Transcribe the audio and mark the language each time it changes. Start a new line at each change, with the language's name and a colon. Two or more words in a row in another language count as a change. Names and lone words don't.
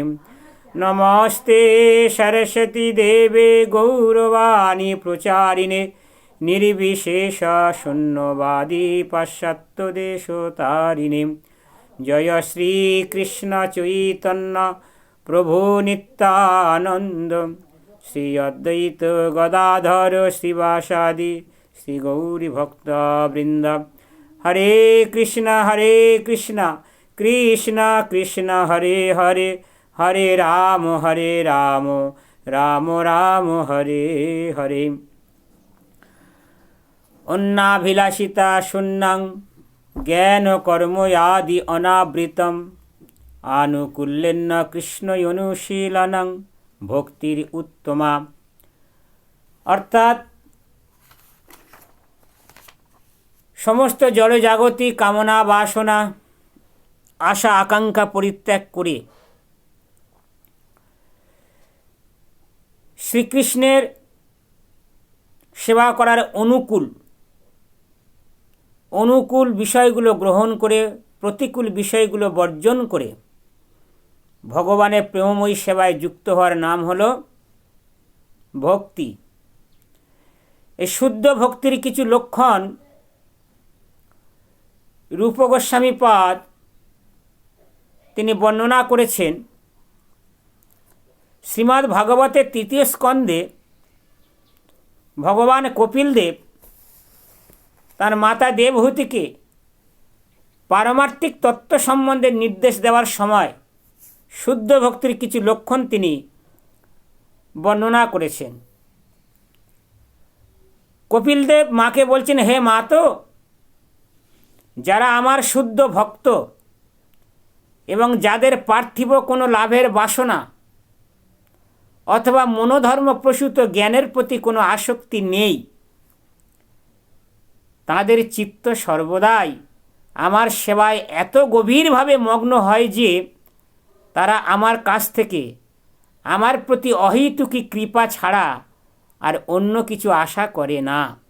Sanskrit: नमस्ते सरस्वती देवे गौरवाणी प्रचारिणे निर्विशेष शून्यवादी पाश्चात्यदेशतारिणे। जय श्री कृष्ण चैतन्य प्रभु नित्यानंद श्री अद्वैत गदाधर श्रीवासादि श्री गौरी भक्त वृंद। हरे कृष्ण कृष्ण कृष्ण हरे हरे हरे राम राम राम हरे हरे। अन्नाभिलाषिता शून्यं ज्ञान कर्म आदि अनावृतम आनुकूल्येन कृष्ण अनुशीलनं भक्तिर उत्तमा।
Bangla: অর্থাৎ সমস্ত জড়জাগতিক কামনা বাসনা আশা আকাঙ্ক্ষা পরিত্যাগ করে শ্রীকৃষ্ণের সেবা করার অনুকূল বিষয়গুলো গ্রহণ করে প্রতিকূল বিষয়গুলো বর্জন করে ভগবানের প্রেমময়ী সেবায় যুক্ত হওয়ার নাম হলো ভক্তি। এ শুদ্ধ ভক্তির কিছু লক্ষণ রূপ গোস্বামীপাদ তিনি বর্ণনা করেছেন। শ্রীমদ্ ভাগবতের তৃতীয় স্কন্ধে ভগবান কপিলদেব তার মাতা দেবহূতি কে পারমার্থিক তত্ত্ব সম্বন্ধে নির্দেশ দেবার সময় শুদ্ধ ভক্তির কিছু লক্ষণ তিনি বর্ণনা করেছেন। কপিলদেব মা কে বলছেন, হে মা, তো যারা আমার শুদ্ধ ভক্ত এবং যাদের পার্থিব কোনো লাভের বাসনা অথবা মনোধর্ম প্রসূত জ্ঞানের প্রতি কোনো আসক্তি নেই, তাদের চিত্ত সর্বদাই আমার সেবায় এত গভীরভাবে মগ্ন হয় যে তারা আমার কাছ থেকে আমার প্রতি অহেতুকী কৃপা ছাড়া আর অন্য কিছু আশা করে না।